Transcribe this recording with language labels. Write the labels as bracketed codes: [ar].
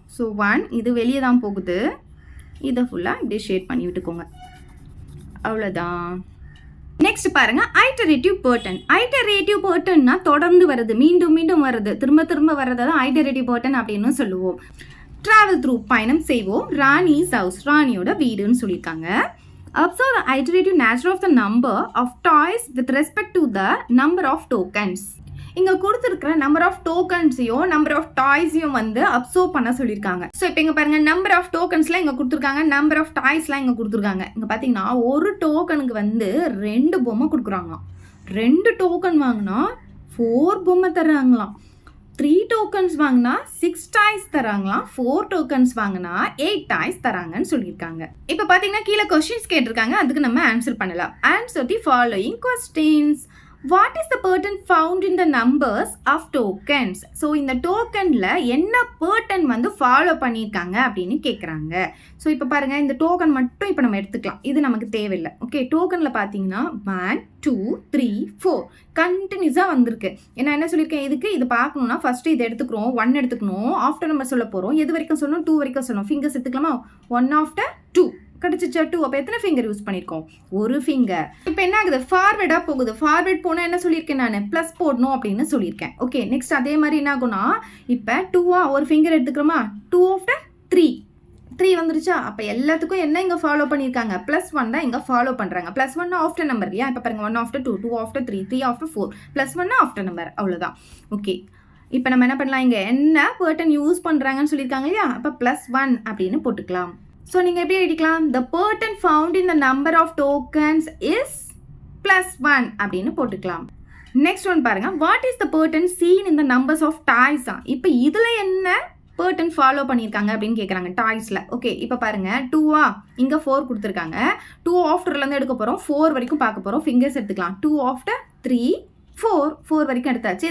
[ta] So 1 இது வெளியே தான் போகுது, இதை ஃபுல்லாக இப்படியே ஷேட் பண்ணி விட்டுக்கோங்க. அவ்வளோதான். நெக்ஸ்ட் பாருங்க, ஐட்டரேட்டிவ் பேர்டன். ஐட்டரேட்டிவ் பேர்டன்னா தொடர்ந்து வருது, மீண்டும் மீண்டும் வருது, திரும்ப திரும்ப வர்றதை தான் ஐட்டரேட்டிவ் பேர்டன் அப்படின்னு சொல்லுவோம். ட்ராவல் த்ரூ பயணம் செய்வோம். ராணிஸ் ஹவுஸ், ராணியோட வீடுன்னு சொல்லியிருக்காங்க. [en] Observe the iterative nature of the number of toys with respect to the number of tokens. [ta] இங்கே கொடுத்துருக்கிற நம்பர் ஆஃப் டோக்கன்ஸையும் நம்பர் ஆஃப் டாய்ஸையும் வந்து அப்சர்வ் பண்ண சொல்லியிருக்காங்க. ஸோ இப்போ இங்கே பாருங்கள், நம்பர் ஆஃப் டோக்கன்ஸ்லாம் இங்கே கொடுத்துருக்காங்க, நம்பர் ஆஃப் டாய்ஸ்லாம் இங்கே கொடுத்துருக்காங்க. இங்கே பார்த்தீங்கன்னா ஒரு டோக்கனுக்கு வந்து 2 பொம்மை கொடுக்குறாங்களாம். 2 டோக்கன் வாங்கினா 4 பொம்மை தர்றாங்களாம். 3 டோக்கன்ஸ் வாங்கினா 6 டாய்ஸ் தராங்களாம். 4 டோக்கன்ஸ் வாங்கினா 8 டாய்ஸ் தராங்கன்னு சொல்லியிருக்காங்க. இப்போ பார்த்தீங்கன்னா கீழே கொஸ்டின்ஸ் கேட்டிருக்காங்க, அதுக்கு நம்ம ஆன்சர் பண்ணலாம். [en] Answer the following questions. What is the pattern found in the numbers of tokens? [ta] So இந்த டோக்கனில் என்ன பேர்டன் வந்து ஃபாலோ பண்ணியிருக்காங்க அப்படின்னு கேட்குறாங்க. ஸோ இப்போ பாருங்கள், இந்த டோக்கன் மட்டும் இப்போ நம்ம எடுத்துக்கலாம், இது நமக்கு தேவையில்லை. ஓகே, டோக்கனில் பார்த்தீங்கன்னா 1, 2, 3, 4 கண்டினியூஸாக வந்திருக்கு. நான் என்ன சொல்லியிருக்கேன், இதுக்கு இது பார்க்கணுன்னா ஃபஸ்ட்டு இது எடுத்துக்கிறோம், 1 எடுத்துக்கணும். ஆஃப்டர் நம்ம சொல்ல போகிறோம், எது வரைக்கும் சொல்லணும்? 2 வரைக்கும் சொல்லணும். ஃபிங்கர்ஸ் எடுத்துக்கலாமா? 1 ஆஃப்டர் 2 கிடச்சிச்சா? 2. அப்போ எத்தனை ஃபிங்கர் யூஸ் பண்ணியிருக்கோம்? ஒரு ஃபிங்கர். இப்போ என்ன ஆகுது? ஃபார்வேர்டாக போகுது. ஃபார்வேர்ட் போனால் என்ன சொல்லியிருக்கேன் நான்? ப்ளஸ் போடணும் அப்படின்னு சொல்லியிருக்கேன். ஓகே, நெக்ஸ்ட் அதே மாதிரி என்ன ஆகும்னா, இப்போ 2 ஒரு ஃபிங்கர் எடுத்துக்கிறோமா? 2 ஆஃப்டர் 3 வந்துருச்சா? அப்போ எல்லாத்துக்கும் என்ன இங்கே ஃபாலோ பண்ணியிருக்காங்க? +1 தான் இங்கே ஃபாலோ பண்ணுறாங்க. +1 ஆஃப்டர் நம்பர் இல்லையா? இப்போ பாருங்கள், 1 after 2, 2 after 3, 3 after 4, +1 after number. அவ்வளோதான். ஓகே, இப்போ நம்ம என்ன பண்ணலாம், இங்கே என்ன பேர்டன் யூஸ் பண்ணுறாங்கன்னு சொல்லியிருக்காங்க இல்லையா? அப்போ +1 அப்படின்னு போட்டுக்கலாம். ஸோ நீங்கள் எப்படி எழுதிக்கலாம்? [en] The pattern found in the number of tokens is +1 [ta] அப்படின்னு போட்டுக்கலாம். நெக்ஸ்ட் ஒன் பாருங்க, [en] What is the pattern seen in the numbers of toys? [ta] இப்போ இதில் என்ன பேட்டர்ன் ஃபாலோ பண்ணியிருக்காங்க அப்படின்னு கேட்குறாங்க டாய்ஸில். ஓகே, இப்போ பாருங்கள் 2 இங்கே 4 கொடுத்துருக்காங்க. 2 ஆஃப்டர்லேருந்து எடுக்க போகிறோம், 4 வரைக்கும் பார்க்க போகிறோம். ஃபிங்கர்ஸ் எடுத்துக்கலாம். 2 ஆஃப்டர் 3 4 வரைக்கும் எடுத்தாச்சு.